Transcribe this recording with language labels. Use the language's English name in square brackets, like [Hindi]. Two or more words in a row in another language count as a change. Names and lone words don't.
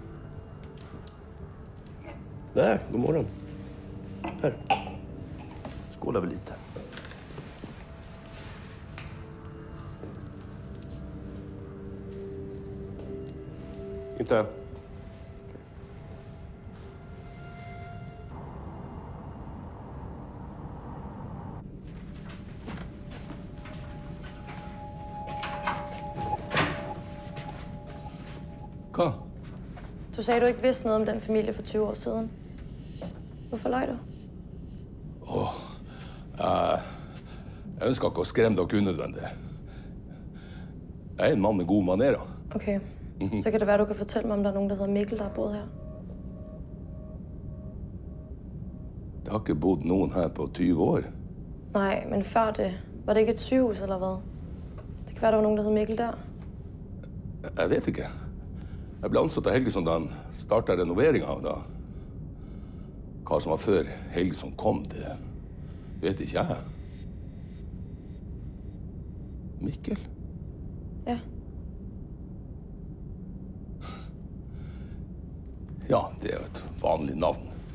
[Swedish] Där, god morgon. Här. skålar vi lite. Inte? [Norwegian] Hva? [Danish] Du sagde, du ikke vidste noget om den familie for 20 år siden. Hvorfor løj du? [Norwegian] Jeg ønsker ikke å skremme dere unødvendig. Jeg er en mann med gode manerer. Okay. [Danish] Så kan det være, du kan fortælle mig, om der er nogen, der hedder Mikkel, der har boet her. [Norwegian] Det har ikke bodd noen her på 20 år. [Danish] Nej, men før det, var det ikke et sygehus eller hvad? Det kan være, der var nogen, der hed Mikkel der. [Norwegian] Jeg vet ikke. Jeg ble ansatt av Helgeson da han startet renoveringen. Da. Hva som var før Helgeson kom, det vet ikke jeg. Mikkel? Ja. Ja, det er jo et vanlig navn.